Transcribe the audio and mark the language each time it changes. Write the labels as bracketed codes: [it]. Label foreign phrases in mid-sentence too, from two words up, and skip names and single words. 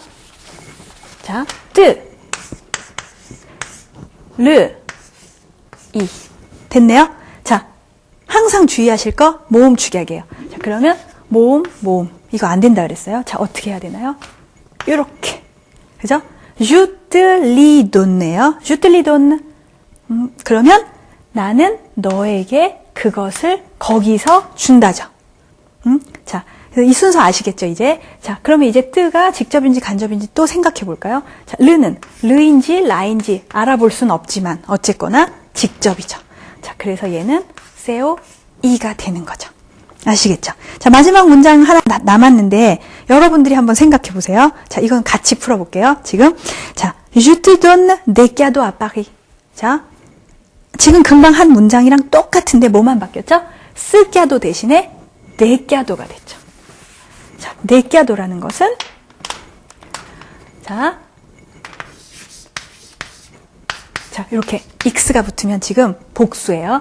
[ko] 자, 뜨, 르, 이. 됐네요? 자, 항상 주의하실 거 모음 축약이에요. 자, 그러면 모음. 이거 안 된다 그랬어요. 자, 어떻게 해야 되나요? 요렇게. 그죠? [fr] je te li donne요. je te li donne. [ko] 그러면 나는 너에게 그것을 거기서 준다죠. 자, 이 순서 아시겠죠, 이제? 자, 그러면 이제 뜨가 직접인지 간접인지 또 생각해 볼까요? 자, 르는 르인지 라인지 알아볼 순 없지만 어쨌거나 직접이죠. 자, 그래서 얘는 세오 이가 되는 거죠. 아시겠죠? 자, 마지막 문장 하나 남았는데 여러분들이 한번 생각해 보세요. 자, 이건 같이 풀어볼게요. 지금 자, [fr] Je te donne des cadeaux à Paris. [ko] 자, 지금 금방 한 문장이랑 똑같은데 뭐만 바뀌었죠? 스 cadeau 대신에 네 cadeau가 됐죠. 자, 네 cadeau라는 것은 자, 이렇게 x가 붙으면 지금 복수예요.